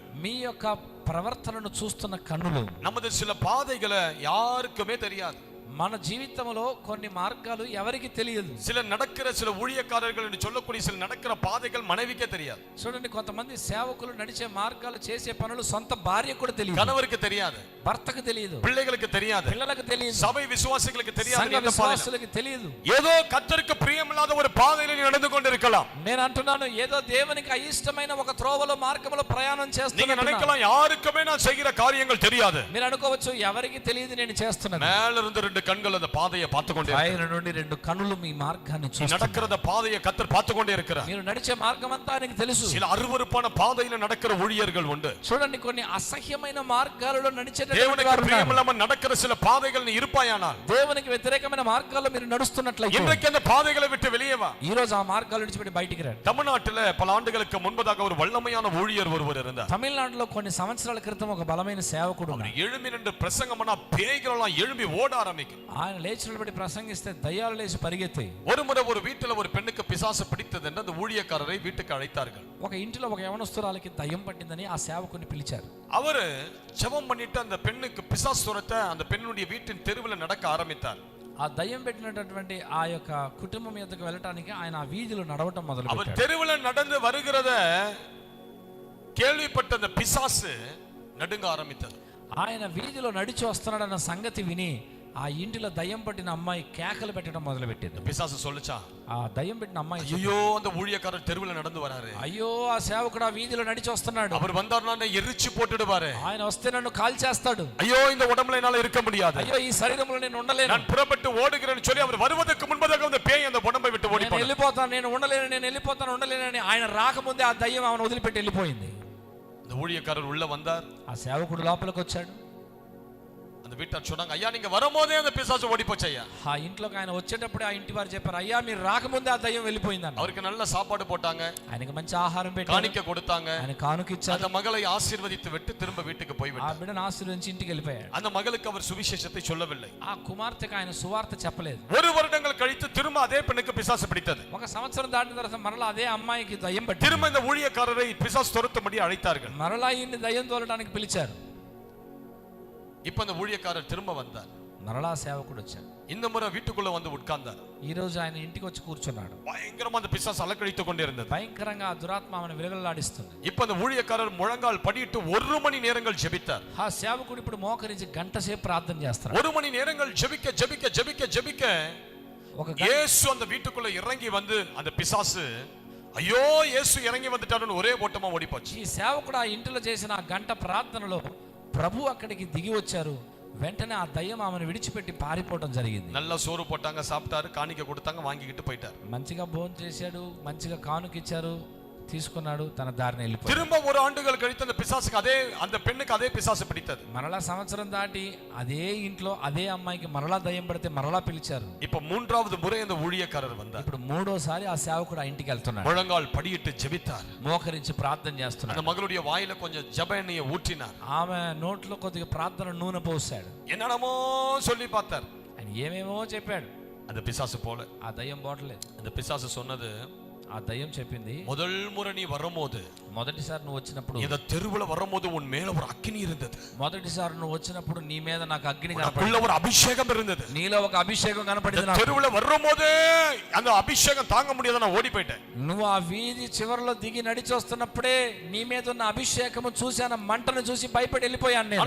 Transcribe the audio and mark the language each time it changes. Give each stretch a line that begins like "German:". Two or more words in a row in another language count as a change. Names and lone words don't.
Telugu: మీ యొక్క ప్రవర్తనను చూస్తున్న కన్నులు.
Tamil: நமது சில பாதைகளை யாருக்குமே தெரியாது.
Telugu: మన జీవితంలో కొన్ని మార్గాలు ఎవరికి తెలియదు.
Tamil: சில நடக்கிற சில ஊழியக்காரர்கள் என்று சொல்லக்கூடிய சில நடக்கிற பாதைகள் மனைவிக்கே தெரியாது.
Telugu: చూడండి, కొంతమంది సేవకులు నడిచే మార్గాలు చేసే పనులు సొంత భార్య కూడా తెలియదు,
Tamil: கணவருக்கு தெரியாது.
Telugu: భర్తకు తెలియదు,
Tamil: பிள்ளைகளுக்கு தெரியாது,
Telugu: పిల్లలకు తెలియదు,
Tamil: சபை விசுவாசிகளுக்கு தெரியாது,
Telugu: సంఘ విశ్వాసులకు తెలియదు.
Tamil: ஏதோ கர்த்தருக்கு பிரியமில்லாத ஒரு பாதையில நீ நடந்து கொண்டிருக்கலாம்.
Telugu: నేను అంటున్నాను, ఏదో దేవునికి అయిష్టమైన ఒక త్రోవలో మార్గంలో ప్రయాణం
Tamil: நீங்க
Telugu: చేస్తున్నాను.
Tamil: நினைக்கலாம் யாருக்குமே நான் செய்கிற காரியங்கள் தெரியாது.
Telugu: మీరు అనుకోవచ్చు ఎవరికి తెలియదు నేను చేస్తున్నాను.
Tamil: மேல இருந்து ரெண்டு கண்கள் அந்த பாதையை பார்த்து கொண்டே
Telugu: పైన నుండి రెండు కన్నులు మీ మార్గాన్ని చూస్తున్నాయి.
Tamil: நடக்கிறத பாதையை கர்த்தர் பார்த்து கொண்டே இருக்கிறார்.
Telugu: మీరు నడిచే మార్గం అంతా ఆయనకు తెలుసు.
Tamil: சில அருவருப்பான பாதையில நடக்கிற ஊழியர்கள் உண்டு.
Telugu: చూడండి, కొన్ని అసహ్యమైన మార్గాలలో నడిచేటటువంటి
Tamil: தேவனுக்கு
Telugu: వారు ఉన్నారు.
Tamil: பிரியமில்லாம நடக்கிற சில பாதைகள் நீ இருப்பாயானால்
Telugu: దేవునికి వ్యతిరేకమైన మార్గాల్లో మీరు నడుస్తున్నట్లయితే
Tamil: இன்றைக்கு அந்த பாதைகளை விட்டு வெளியே வா.
Telugu: ఈ రోజు ఆ మార్గాలు విడిచిపెట్టి బయటికి రండి.
Tamil: தமிழ்நாட்டுல பல ஆண்டுகளுக்கு முன்பதாக ஒரு வல்லமையான ஊழியர் ஒருவர் இருந்தார்.
Telugu: తమిళనాడులో కొన్ని సంవత్సరాల క్రితం ఒక బలమైన సేవకుడు
Tamil: அவர்
Telugu: ఉన్నాడు.
Tamil: எழும்பி நின்று பிரசங்கம் பண்ணா பேய்கள் எல்லாம் எழும்பி ஓட ஆரம்பிக்கும்.
Telugu: ఆయన లేచి నిలబడి ప్రసంగిస్తే దయ్యాలు లేచి పరిగెత్తాయి.
Tamil: ஒரு முறை ஒரு வீட்டுல ஒரு பெண்ணுக்கு பிசாசு பிடித்தது என்று அந்த ஊழியக்காரரை வீட்டுக்கு அழைத்தார்கள்.
Telugu: ఒక ఇంటిలో ఒక యవనస్తురాలికి దయ్యం పట్టిందని ఆ సేవకుని పిలిచారు.
Tamil: அவரு ஜெபம் பண்ணிட்டு அந்த பெண்ணுக்கு பிசாசு துரத்த அந்த பெண்ணுடைய வீட்டின் தெருவில் நடக்க ஆரம்பித்தார்.
Telugu: ఆ దయ్యం పెట్టినటువంటి ఆ యొక్క కుటుంబం మీదకి వెళ్ళటానికి ఆయన ఆ వీధిలో నడవటం
Tamil: அவர்
Telugu: మొదలుపెట్టాడు.
Tamil: தெருவில் நடந்து வருகிறத கேள்விப்பட்ட அந்த பிசாசு நடுங்க ஆரம்பித்தது.
Telugu: ఆయన వీధిలో నడిచి వస్తున్నాడన్న సంగతి విని ఆ ఇంటిలో దయ్యం పట్టిన అమ్మాయి కేకలు పెట్టడం మొదలుపెట్టింది.
Tamil: பிசாசு சொல்லுச்சா,
Telugu: ఆ దయ్యం పెట్టిన అమ్మాయి,
Tamil: ஐயோ அந்த ஊழியக்காரர் தெருவில் நடந்து வராரு,
Telugu: అయ్యో ఆ సేవకుడు ఆ వీధిలో నడిచి వస్తున్నాడు,
Tamil: அவர் வந்தாருன்னா எரிச்சு போட்டுடுவாரு,
Telugu: ఆయన వస్తే నన్ను కాల్ చేస్తాడు,
Tamil: ஐயோ இந்த உடம்புல என்னால இருக்க முடியாது,
Telugu: అయ్యో ఈ శరీరంలో నేను ఉండలేను,
Tamil: நான் புறப்பட்டு ஓடுகிறேன்னு சொல்லி அவர் வருவதற்கு முன்பதாக அந்த பேய் அந்த உடம்பை விட்டு ஓடி
Telugu: నేను
Tamil: போனார்.
Telugu: వెళ్ళిపోతాను, నేను ఉండలేనని ఆయన రాకముందే ఆ దయ్యం ఆమెను వదిలిపెట్టి వెళ్ళిపోయింది.
Tamil: அந்த ஊழியக்காரர் உள்ள வந்தார்.
Telugu: ఆ సేవకుడు లోపలికి వచ్చాడు.
Tamil: அந்த வீட்டார் சொன்னாங்க, ஐயா நீங்க வரும்போதே அந்த பிசாசு ஓடி போச்சு ஐயா.
Telugu: ఆ ఇంట్లోకి ఆయన వచ్చేటప్పుడే ఆ ఇంటి వారు చెప్పారు, అయ్యా మీరు రాకముందే ఆ దయ్యం వెళ్ళిపోయిందని.
Tamil: அவருக்கு நல்ல சாப்பாடு போட்டாங்க,
Telugu: ఆయనకి మంచి ఆహారం పెట్టారు,
Tamil: காணிக்க கொடுத்தாங்க,
Telugu: ఆయన కానుక ఇచ్చారు.
Tamil: அந்த மகளை ஆசீர்வதித்து விட்டு திரும்ப வீட்டுக்கு போய்
Telugu: ఆ
Tamil: விட்டார்.
Telugu: బిడ్డను ఆశీర్వదించి ఇంటికి వెళ్ళిపోయాడు.
Tamil: அந்த மகளுக்கு அவர் சுவிசேஷத்தை சொல்லவில்லை.
Telugu: ఆ కుమార్తెకు ఆయన సువార్త చెప్పలేదు.
Tamil: ஒரு வருடங்கள் கழித்து திரும்ப அதே பெண்ணுக்கு பிசாசு பிடித்தது.
Telugu: ఒక సంవత్సరం దాటిన తర్వాత మరలా అదే అమ్మాయికి దయ్యం పట్టింది.
Tamil: திரும்ப இந்த ஊழியக்காரரை பிசாசு துரத்தும்படி அழைத்தார்கள்.
Telugu: మరలా ఈయన్ని దయ్యం తోలడానికి పిలిచారు.
Tamil: இப்ப அந்த ஊழியக்காரர் திரும்ப வந்தார்.
Telugu: మరలా సేవకుడు వచ్చాడు.
Tamil: இந்த முறை வீட்டுக்குள்ள வந்து உட்கார்ந்தார்.
Telugu: ఈ రోజు ఆయన ఇంటికి వచ్చి కూర్చున్నాడు.
Tamil: பயங்கரமா அந்த பிசாசு அலக்கழித்து கொண்டே இருந்தது.
Telugu: భయంకరంగా ఆ దురాత్మ ఆమెను విలగల్లాడిస్తుంది.
Tamil: இப்ப அந்த ஊழியக்காரர் முழங்கால் படியிட்டு 1 மணி நேரங்கள் ஜெபித்தார்.
Telugu: ఆ సేవకుడు ఇప్పుడు మోకరించి గంట సేపు ప్రార్థన చేస్తాడు.
Tamil: 1 மணி நேரங்கள் ஜெபிக்க
Telugu: ఒక
Tamil: இயேசு அந்த வீட்டுக்குள்ள இறங்கி வந்து அந்த பிசாசு ஐயோ இயேசு இறங்கி வந்துட்டாருன்னு ஒரே ஓட்டமா ஓடி போச்சு.
Telugu: ఈ సేవకుడు ఆ ఇంటిలో చేసిన ఆ గంట ప్రార్థనలో ప్రభు అక్కడికి దిగి వచ్చారు. వెంటనే ఆ దయ్యం ఆమెను విడిచిపెట్టి పారిపోవడం జరిగింది.
Tamil: நல்ல சோறு போட்டாங்க, சாப்பிட்டாரு, காணிக்க கொடுத்தாங்க, வாங்கிக்கிட்டு போயிட்டார்.
Telugu: మంచిగా భోజనం చేశాడు, మంచిగా కానుక ఇచ్చారు, తీసుకున్నాడు, తన దారిని వెళ్ళిపోయాడు.
Tamil: திரும்ப 1 ஆண்டுகள் கழித்து அந்த பிசாசுக்கு அந்த பெண்ணுக்கு அதே பிசாசு பிடித்தது.
Telugu: మరలా సంవత్సరం దాటి అదే ఇంట్లో అదే అమ్మాయికి మరలా దయ్యం పడితే మరలా పిలిచారు.
Tamil: இப்ப 3வது முறை அந்த ஊழியக்காரர் வந்தார்.
Telugu: ఇప్పుడు మూడోసారి ఆ సేవకుడు ఆ ఇంటికి వెళ్తున్నాడు.
Tamil: முழங்கால் படியிட்டு ஜெபித்தார்.
Telugu: మోకరించి ప్రార్థన
Tamil: அந்த
Telugu: చేస్తున్నాడు.
Tamil: மகளுடைய வாயில கொஞ்சம் ஜெப எண்ணெயை ஊற்றினார்.
Telugu: ఆమె నోట్లో కొద్దిగా ప్రార్థన నూనె పోసాడు.
Tamil: என்னென்னமோ சொல்லி பார்த்தார்.
Telugu: ఆయన ఏమేమో చెప్పాడు.
Tamil: அந்த பிசாசு போல
Telugu: ఆ దయ్యం పోవట్లేదు.
Tamil: அந்த பிசாசு சொன்னது,
Telugu: ఆ దయ్యం చెప్పింది,
Tamil: முதல் முறை நீ வரும்போது,
Telugu: మొదటిసారి నువ్వు వచ్చినప్పుడు,
Tamil: இந்த தெருவுல வரும்போது உன் மேல ஒரு அக்கினி இருந்தது,
Telugu: మొదటిసారి నువ్వు వచ్చినప్పుడు నీ మీద నాకు అగ్ని
Tamil: உனக்குள்ள
Telugu: కనపడింది,
Tamil: ஒரு அபிஷேகம் இருந்தது.
Telugu: నీలో ఒక అభిషేకం కనపడింది.
Tamil: இந்த
Telugu: నాకు
Tamil: தெருவுல வரும்போதே அந்த அபிஷேகம் தாங்க முடியாத நான் ஓடி போயிட்டேன்.
Telugu: నువ్వు ఆ వీధి చివరిలో దిగి నడిచి వస్తున్నప్పుడే నీ మీద ఉన్న అభిషేకము చూశాను, మంటను చూసి భయపడి వెళ్ళిపోయాను నేను.